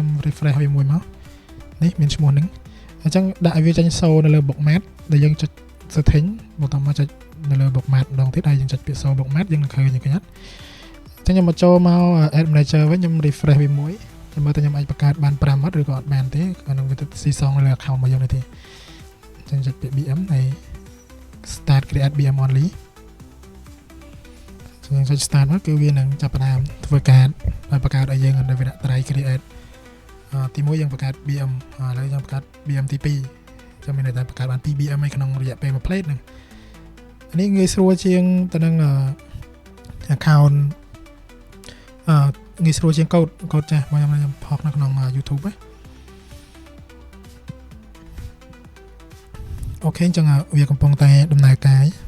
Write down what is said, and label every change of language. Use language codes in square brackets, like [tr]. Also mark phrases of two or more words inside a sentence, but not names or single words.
[km] refresh វាមួយមកនេះមានឈ្មោះហ្នឹងអញ្ចឹងដាក់ឲ្យវាចេញសូនៅលើ bookmark ដែលយើងចុច setting បន្តមកចុចនៅលើ bookmark ម្ដងទៀតហើយយើងចុចពាក្យសូ bookmark យើងនឹងឃើញអញ្ចឹងអញ្ចឹងខ្ញុំមកចូលមក Ad Manager វិញខ្ញុំ refresh វាមួយខ្ញុំមើលថាខ្ញុំអាចបង្កើតបាន5អត់ឬក៏អត់បានទេអានឹងវាទៅស៊ីសងនៅលើ account របស់យើងនេះទេអញ្ចឹងចុចពាក្យ BM ហើយ [en] start create BM only [km] យើងចុច start មកគឺវានឹងចាប់ផ្ដើមធ្វើការហើយបង្កើតឲ្យយើងនៅវាដាក់ត្រៃ create ទី1យើងបង្កើត BM ឥឡូវយើងបង្កើត BM ទី2ចាំមានន័យថាបង្កើតបាន 2BM ឯក្នុងរយៈពេល1 plate ហ្នឹងនេះងាយស្រួលជាងទៅនឹង account ងាយស្រួលជាងកូដចាស់របស់ខ្ញុំផុសនៅក្នុង YouTube ហ្នឹងអូខេអញ្ចឹងវាកំពុងតែដំណើរការ